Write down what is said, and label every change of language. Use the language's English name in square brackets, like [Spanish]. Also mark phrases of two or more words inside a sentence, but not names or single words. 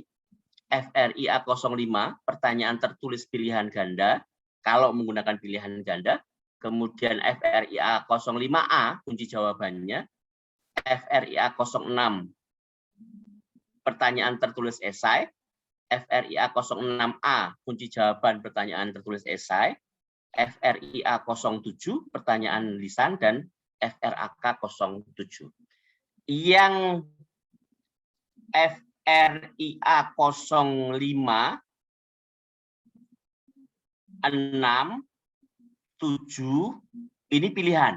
[Indonesian] FRIA05, pertanyaan tertulis pilihan ganda, kalau menggunakan pilihan ganda. Kemudian FRIA05A, kunci jawabannya. FRIA06, pertanyaan tertulis esai. FRIA06A, kunci jawaban pertanyaan tertulis esai. FRIA07, pertanyaan lisan, dan FRAK07. Yang FRIA05, 6, 7, ini pilihan.